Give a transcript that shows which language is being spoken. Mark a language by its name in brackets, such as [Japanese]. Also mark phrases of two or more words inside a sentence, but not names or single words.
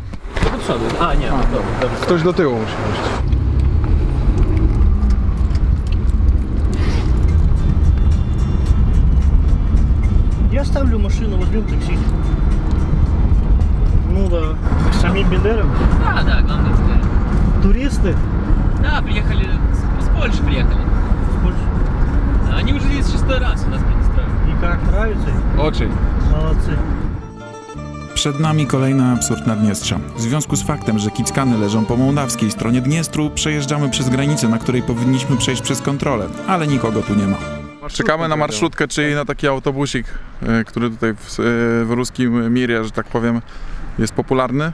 [Polish] To do przodu. A nie, dobra. Ktoś do tyłu musi iść. [Russian] Я ставлю машину, возьмем такси. Ну да. Самим Бендером. Да, главное это. Туристы. Да, приехали, с Польши приехали. Они уже здесь 6-й раз у нас предоставили. И как, нравится? [Polish] Oczy. [Russian] Молодцы. [Polish] Przed nami kolejny absurd Naddniestrza. W związku z faktem, że Kickany leżą po mołdawskiej stronie Dniestru, przejeżdżamy przez granicę, na której powinniśmy przejść przez kontrolę, ale nikogo tu nie ma. Czekamy na marszrutkę, czyli na taki autobusik, który tutaj w ruskim mirie, że tak powiem, jest popularny.